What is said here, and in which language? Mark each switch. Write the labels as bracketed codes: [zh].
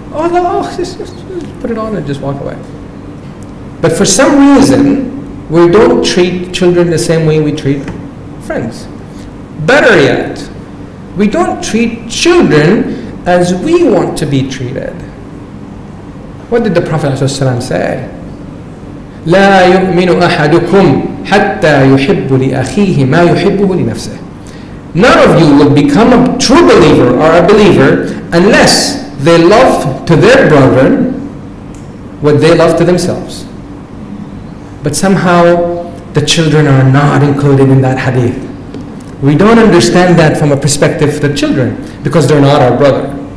[en] Oh, no, just put it on and just walk away. But for some reason, we don't treat children the same way we treat friends. Better yet, we don't treat children as we want to be treated. What did the Prophet ﷺ say? [ar] لا يؤمن أحدكم حتى يحب لأخيه ما يحبه لنفسه. [en] None of you will become a true believer or a believer unless they love to their brother what they love to themselves. But somehow the children are not included in that hadith. We don't understand that from a perspective of the children because they're not our brother.